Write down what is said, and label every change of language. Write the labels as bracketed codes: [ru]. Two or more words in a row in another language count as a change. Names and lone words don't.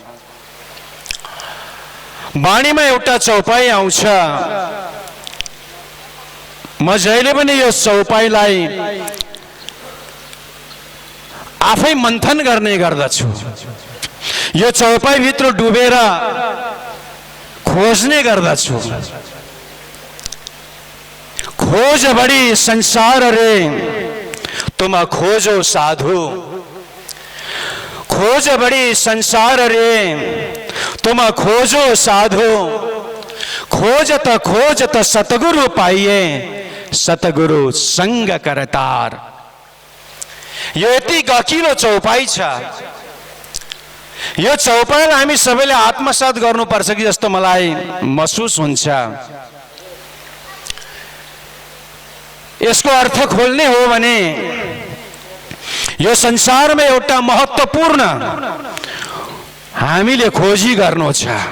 [ne] वाणीमा एउटा चौपाई आउँछ, म जहिले पनि यो चौपाईलाई आफै मन्थन गर्ने गर्दछु। यो चौपाईभित्र डुबेर खोज्ने गर्दछु। [hi] खोज बढी संसार रे तुम खोजो साधु, खोज बढी संसार रे तुम खोजो साधु, खोजत सतगुरु पाइए सतगुरु संग करतार। [ne] यो यति गकिलो चौपाई छ। यो चौपाईलाई हामी सबैले आत्मसात गर्नुपर्छ कि जस्तो मलाई महसुस हुन्छ। यसको अर्थ खोल्ने हो भने यो संसारमा एउटा महत्त्वपूर्ण हामीले खोजी गर्नु छ।